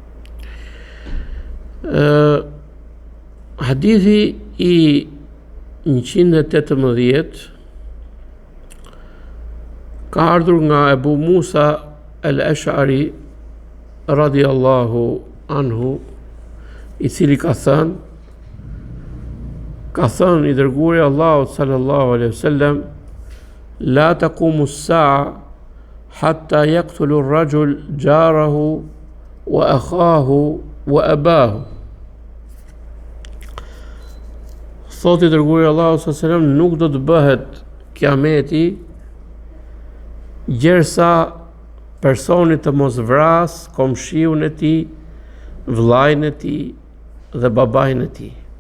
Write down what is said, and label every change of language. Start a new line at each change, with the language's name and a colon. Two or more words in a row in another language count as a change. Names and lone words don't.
Albanian: Hadithi i 118 ka ardhur nga Ebu Musa el-Ash'ari
Arabic: رضي الله عنه,
Albanian: i cili ka thënë i dërguari Allahut
Arabic: صلى الله عليه وسلم لا تقوم الساعة حتى يقتل الرجل جاره وأخاه وأباه.
Albanian: Thotë i dërguari Allahut
Arabic: صلى الله عليه وسلم,
Albanian: nuk do të bëhet kiameti gjersa personi të mos vras komshiun e tij, vllajën e tij dhe babain e tij.